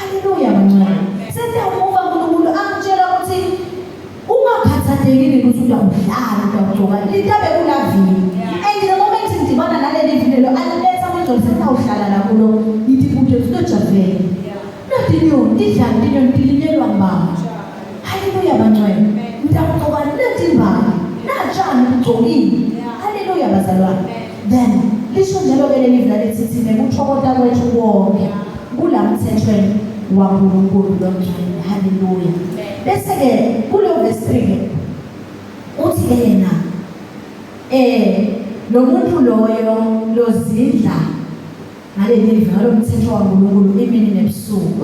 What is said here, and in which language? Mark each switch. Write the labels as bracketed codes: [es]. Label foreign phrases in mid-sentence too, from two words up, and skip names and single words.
[ss] Haleluya bancane. Sesiyamuva uNkulunkulu angitshela ukuthi ungakhathalekile ukuthi uyawudlala uyawugcoka litabe kulavini. [en] And the moment [ss] ngidibana naleli vini lo aliletha amandla sesawuhlala la kulo ngithi futhi sijavele. Natinyo tidlala tilinyelwa ngibaba. Haleluya bancane. Ngiyakugcoka lethi imbali. Najani ugcokile. Haleluya bazalwane. Then lisho njalo ke leli vila lethi thina kuthokota kwethu wonke kulamthethweni waNkulunkulu lomncane. Haleluya. Bese ke kulo verse 3 uthi ke yena lo muntu loyo lozidla ngaleli vila lomthetho waNkulunkulu imini nebusuku.